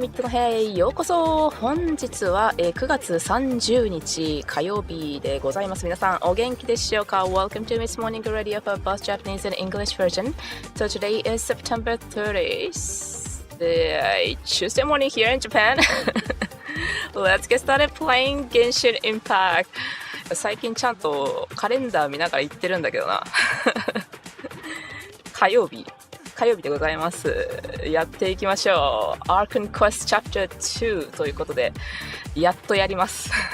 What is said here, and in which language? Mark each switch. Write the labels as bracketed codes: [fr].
[ja] mitの部屋へようこそ。本日は9月30日火曜日でございます。皆さんお元気でしょうか？ [en] Welcome to Miss Morning Radio for both Japanese and English version. So today is September 30th, Tuesday morning here in Japan. Let's get started playing Genshin Impact. [ja] 最近ちゃんとカレンダー見ながら言ってるんだけどな。火曜日でございます。やっていきましょう。 Archon Quest Chapter 2ということでやっとやります。